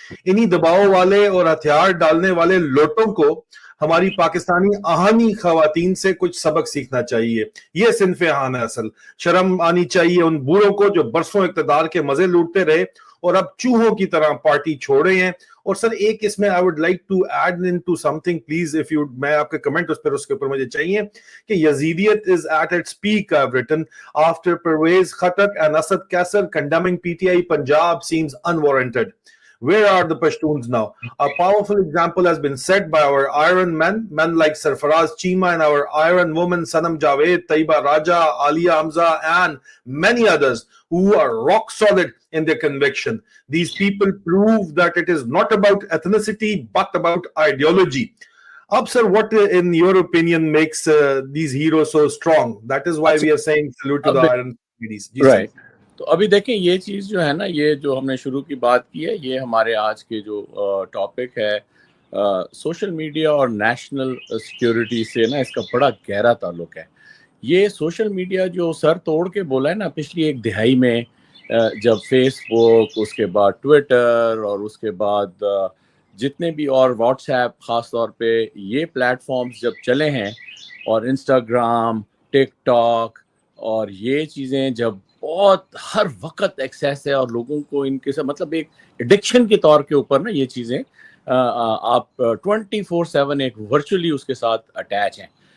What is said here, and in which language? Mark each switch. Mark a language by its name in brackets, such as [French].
[Urdu] انہی دباؤ والے اور ہتھیار ڈالنے والے لوٹوں کو ہماری پاکستانی آہانی خواتین سے کچھ سبق سیکھنا چاہیے. یہ صنف آہن ہے اصل. شرم آنی چاہیے ان بوڑھوں کو جو برسوں اقتدار کے مزے لوٹتے رہے اور اب چوہوں کی طرح پارٹی چھوڑ رہے ہیں. اور سر ایک اس میں [English] I would like to add into something please if you, [Urdu] میں آپ کے کمنٹ اس کے اوپر مجھے چاہیے کہ یزیدیت [English] is at its peak I've written after Pervez Khattak and Asad Kaisar condemning PTI Punjab seems unwarranted. Where are the Pashtuns now? A powerful example has been set by our iron men like Sarfaraz Cheema and our iron women Sanam Javed, Taiba Raja, Alia Hamza and many others who are rock solid in their conviction. These people prove that it is not about ethnicity but about ideology. Ab sir, what in your opinion makes these heroes so strong? That is why we are saying salute to the iron ladies. Right. [Urdu] تو ابھی دیکھیں یہ چیز جو ہے نا, یہ جو ہم نے شروع کی بات کی ہے, یہ ہمارے آج کے جو ٹاپک ہے سوشل میڈیا اور نیشنل سیکیورٹی سے نا, اس کا بڑا گہرا تعلق ہے. یہ سوشل میڈیا جو سر توڑ کے بولا ہے نا پچھلی ایک دہائی میں, جب فیس بک, اس کے بعد ٹویٹر اور اس کے بعد جتنے بھی اور واٹس ایپ خاص طور پہ یہ پلیٹ فارمز جب چلے ہیں, اور انسٹاگرام, ٹک ٹاک اور یہ چیزیں جب بہت ہر وقت ایکسیس ہے اور لوگوں کو ان کے مطلب ایک ایڈکشن کے طور کے اوپر نا یہ چیزیں آپ 24/7 ایک ورچولی اس کے ساتھ اٹیچ ہیں.